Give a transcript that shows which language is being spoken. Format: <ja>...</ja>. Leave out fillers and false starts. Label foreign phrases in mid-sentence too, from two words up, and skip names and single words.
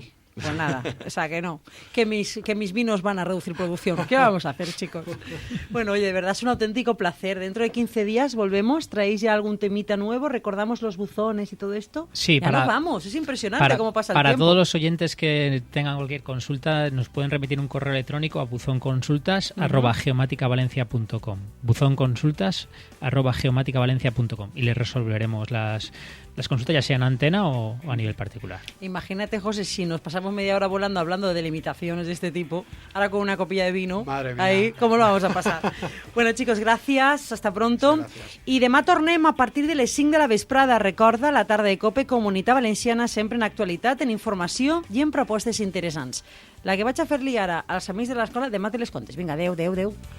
<es>Pues nada, o sea que no, que mis vinos van a reducir producción. ¿Qué vamos a hacer, chicos? Bueno, oye, de verdad es un auténtico placer. Dentro de 15 días volvemos, traéis ya algún temita nuevo, recordamos los buzones y todo esto. Sí, ya nos vamos, es impresionante cómo pasa el tiempo. Para todos los oyentes que tengan cualquier consulta, nos pueden remitir un correo electrónico a buzonconsultas@geomaticavalencia.com. buzonconsultas@geomaticavalencia.com y les resolveremos las consultas, ya sea en antena o a nivel particular. Imagínate, José, si nos pasamos media hora volando hablando de limitaciones de este tipo, ahora con una copilla de vino, madre mía, ahí, ¿cómo lo vamos a pasar? Bueno, chicos, gracias, hasta pronto. Gracias.</es> <ca>I demà tornem a partir de les 5 de la vesprada. Recorda, la tarda de COPE, Comunitat Valenciana, sempre en actualitat, en informació i en propostes interessants. La que vaig a fer-li ara als amics de l'escola, demà te les contes. Vinga, adeu.</ca>